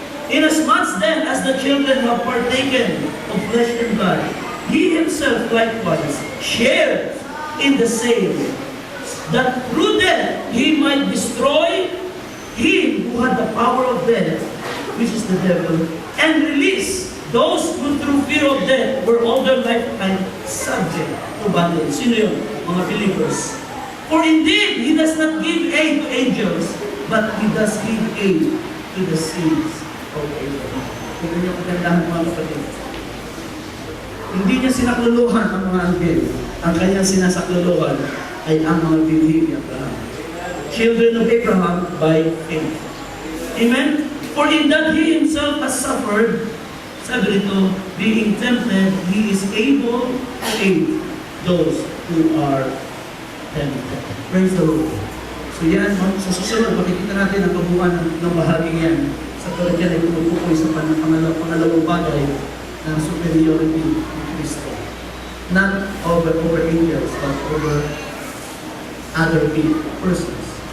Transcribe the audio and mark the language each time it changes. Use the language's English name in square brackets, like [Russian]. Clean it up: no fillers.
[English] Inasmuch then as the children have partaken of flesh and blood, He Himself likewise shared in the same, that through death He might destroy him who had the power of death, which is the devil, and release those who through fear of death were all their lifetime subject to bondage. [Filipino] Sino yun? Mga believers. [English] For indeed, He does not give aid to angels, but He does give aid to the seeds of Abraham. [Filipino] Tignan niyo kung ganda mga kapatid. Hindi niya sinakluluhan ang mga anghel. Ang kanyang sinasakluluhan ay ang mga binhi ni Abraham. [English] Children of Abraham by faith. Amen? For in that He Himself has suffered, [Filipino] sabi rito, [English] being tempted, He is able to aid those who are tempted. Praise the Lord. [Filipino] So yan, sa susunod, makikita natin ang kabuuan ng bahaging yan. Sa tulad yan ay tumutukoy sa pangalawang bagay ng superiority ni Kristo. [English] Not over angels, but over other persons.